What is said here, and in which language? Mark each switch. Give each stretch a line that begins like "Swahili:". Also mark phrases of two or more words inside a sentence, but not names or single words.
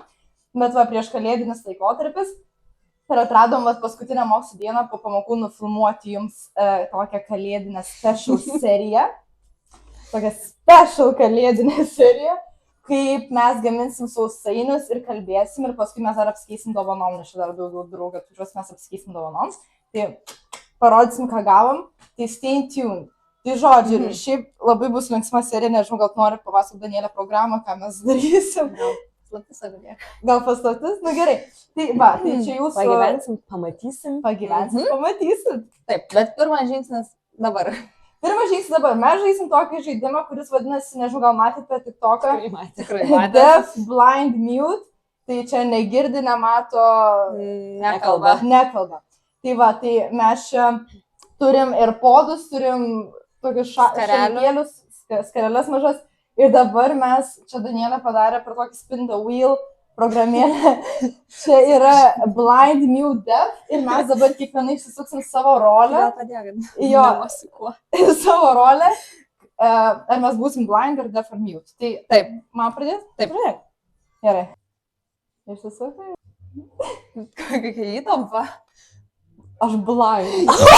Lithuanian: Bet va, prieš kalėdinis laikotarpis. Ir atradom va, paskutinę mokslo dieną po pamokų nufilmuoti jums tokią kalėdinę special seriją. Tokią special kalėdinę seriją. Kaip mes gaminsim sausainius ir kalbėsim ir paskui mes dar apsikeisim dovanom, nes čia dar daugiau draugų, kuriuos mes apsikeisim dovanom. Tai parodysim, ką gavom. Tai
English: stay tuned.
Lithuanian: Tai žodžiu, ir šiaip labai bus linksma serija, nežinau, gal nori papasakoti Danielę programą, ką mes darysim. Slaptis avilėk. Gal paslaptis? Nu gerai. Tai va, tai čia jūsų... Pagyvensim, pamatysim. Pamatysit. Taip, bet pirmas žingsnis dabar. Pirmas žingsnis dabar. Mes žaisim tokį žaidimą, kuris vadinasi, nežinau, gal matėte TikToką. Tikrai
English: Deaf, blind, mute.
Lithuanian: Tai čia negirdi, nemato, Nekalba. nekalba. Tai va, tai mes čia turim ir podus, turim tokius šakelėlius, skareles mažas. Ir dabar mes, čia Danielė padarė per tokį
English: spin the wheel
Lithuanian: programėlę. Čia yra
English: blind, mute, deaf.
Lithuanian: Ir mes dabar kiekvienai išsisuksim savo rolę. Gal padėkit. Jo. Nemosikuo. Savo rolę. Ar mes būsim blind ar deaf ar mute. Tai Taip. man pradės? Taip. Pradėk. Gerai. Išsisukai? Kokia įtampa. Aš blind.